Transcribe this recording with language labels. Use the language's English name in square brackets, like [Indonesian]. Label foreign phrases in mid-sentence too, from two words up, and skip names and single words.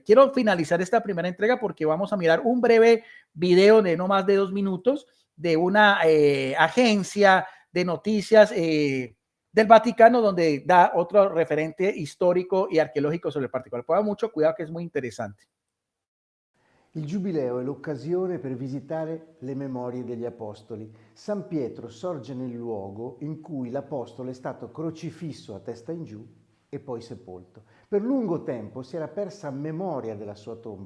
[Spanish] Quiero finalizar esta primera entrega porque vamos a mirar un breve video de no más de 2 minutos de una agencia de noticias del Vaticano, donde da otro referente histórico y arqueológico sobre el particular. Pongan mucho cuidado, que es muy interesante. [Italian] Il Giubileo è l'occasione per visitare le memorie degli Apostoli. San Pietro sorge nel luogo in cui l'Apostolo è stato crocifisso a testa in giù e poi sepolto. Per lungo tempo si era persa memoria della sua tomba.